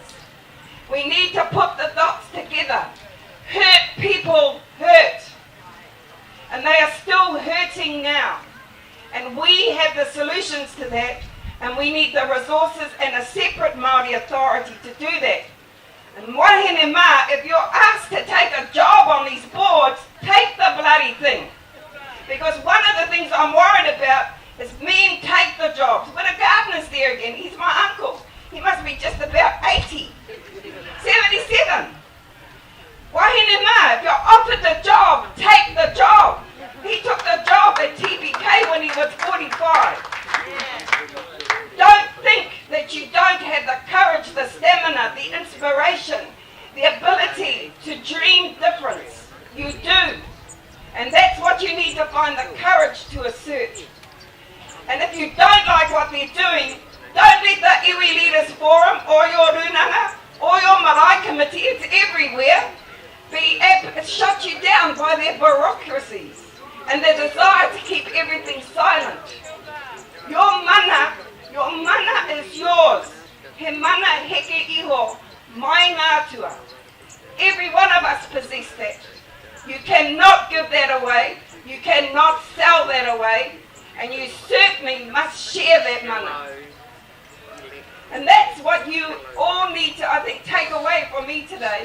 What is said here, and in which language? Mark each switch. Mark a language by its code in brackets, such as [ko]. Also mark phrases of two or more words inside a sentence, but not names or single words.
[en] We need to put the dots together. Hurt people hurt. And they are still hurting now. And we have the solutions to that, and we need the resources and a separate Māori authority to do that. [mi] And wahine mā, [en] if you're asked to take a job on these boards, take the bloody thing. Because one of the things I'm worried about is men take the jobs. But a gardener's there again, he's my uncle. He must be just about 80, 77. [mi] Wahine mā, [en] if you're offered the job, take the job. He took the job at TBK when he was 45. Don't think that you don't have the courage, the stamina, the inspiration, the ability to dream difference. You do. And that's what you need to find the courage to assert. And if you don't like what they're doing, don't let the Iwi Leaders Forum or your Runanga or your Marae Committee, it's everywhere, shut you down by their bureaucracies and their desire to keep everything silent. Your mana is yours. [mi] He mana heke iho, mai ngātua. [en] Every one of us possess that. You cannot give that away. You cannot sell that away. And you certainly must share that mana. And that's what you all need to, I think, take away from me today.